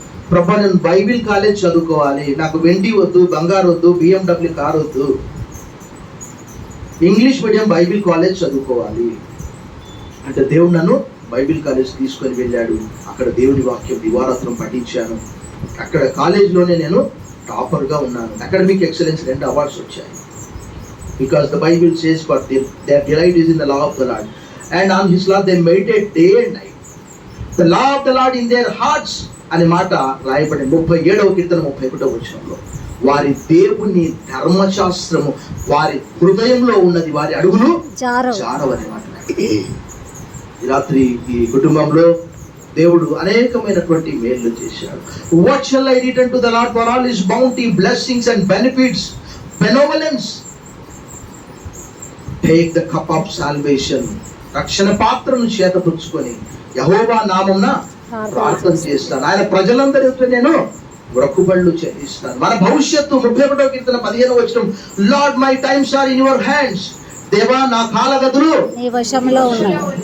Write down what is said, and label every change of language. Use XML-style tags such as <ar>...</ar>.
<te>ప్రభా నేను Bible college చదువుకోవాలి, నాకు వెండి వద్దు, బంగారు వద్దు, BMW కార్ వద్దు, ఇంగ్లీష్ మీడియం బైబిల్ కాలేజ్ చదువుకోవాలి అంటే దేవుడు నన్ను బైబిల్ కాలేజ్ తీసుకొని వెళ్ళాడు. అక్కడ దేవుడి వాక్యం దివారాత్రం పఠించాను. అక్కడ కాలేజ్లోనే నేను టాపర్గా ఉన్నాను. అకాడమిక్ ఎక్సలెన్స్ 2 అవార్డ్స్ వచ్చాయి.</te> <en>Because the Bible says for their delight is in the law of the Lord and on his law they meditate day and night. The law of the Lord in their hearts</en> <te>అనే మాట రాయబడి 37వ కీర్తన 31వ వచనంలో వారి దేవుని ధర్మశాస్త్రము వారి హృదయంలో ఉన్నది, వారి అడుగులు జారవని మాట. ఈ రాత్రి ఈ కుటుంబంలో దేవుడు అనేకమైనటువంటి మేలు చేశాడు.</te> <en>What shall I return to the Lord for all his bounty, blessings and benefits, benevolence? Take the cup of salvation.</en> <te>రక్షణ పాత్రను చేతపుచ్చుకొని యెహోవా నామమున ప్రార్థన చేస్తాను. ఆయన ప్రజలందరితో నేను మొక్కుబళ్ళు చెల్లిస్తాను. మన భవిష్యత్తు 31వ కీర్తన 15వ వచనం,</te> <en>Lord my times are in your hands.</en> <te>దేవా నా కాలగతులు నీ వశంలో ఉన్నాయి.</te>